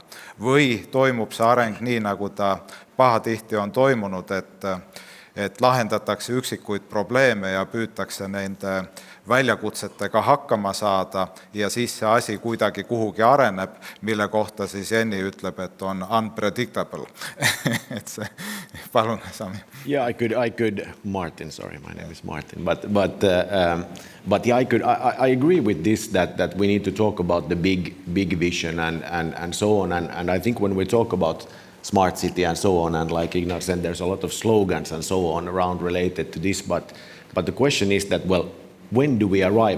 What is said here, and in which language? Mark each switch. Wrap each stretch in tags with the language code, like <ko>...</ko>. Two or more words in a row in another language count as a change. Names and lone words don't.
<et>Või toimub see areng nii, nagu ta pahatihti on toimunud, et lahendatakse üksikuid probleeme ja püütakse nende väljakutsetega hakkama saada ja siis see asi kuidagi kuhugi areneb, mille kohta siis Jenny ütleb, et on unpredictable. Et see, palun, Sami.</et> <en>Yeah, I could, Martin, sorry, my name is Martin, but yeah, I agree with this that we need to talk about the big vision and so on, and I think when we talk about smart city and so on, and like Ignar said, there's a lot of slogans and so on around related to this, but the question is that, well, when do we arrive?</en>